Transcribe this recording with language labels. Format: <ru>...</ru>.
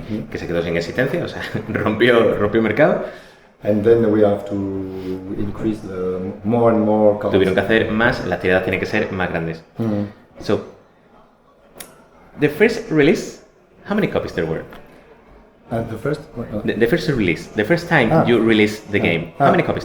<es>Que se quedó sin existencia, o sea, rompió mercado.</es> <en>And then we have to increase more and more copies.</en> <es>Tuvieron que hacer más, las tiradas tienen que ser más grandes.</es> <en>So, the first release, how many copies there were? The first? The first release, the first time you released the game, how many copies?</en>